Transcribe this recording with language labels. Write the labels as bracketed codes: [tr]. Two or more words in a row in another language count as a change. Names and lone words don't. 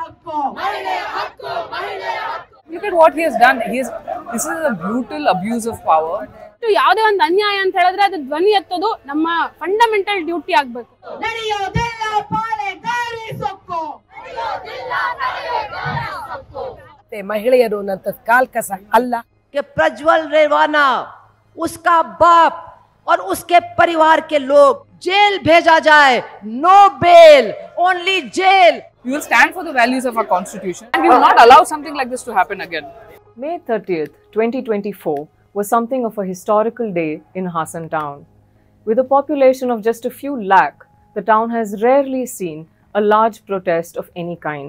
[en] Look at what he has done. This is a brutal abuse of power. [kn] ಯಾವುದೇ ಒಂದು ಅನ್ಯಾಯ ಅಂತ ಹೇಳಿದ್ರೆ ಅದು ಧ್ವನಿ ಎತ್ತೋದು ನಮ್ಮ [en] fundamental duty [kn] ಆಗ್ಬೇಕು. ಮಹಿಳೆಯರು ನನ್ನ ಕಾಲ್ ಕಸ ಅಲ್ಲ. [hi] प्रज्वल रेवाना, उसका बाप और उसके परिवार के लोग जेल भेजा जाए. [en] no bail, only jail. We will stand for the values of our constitution and we will not allow something like this to happen again. May 30th, 2024 was something of a historical day in Hassan town. With a population of just a few lakh, the town has rarely seen a large protest of any kind.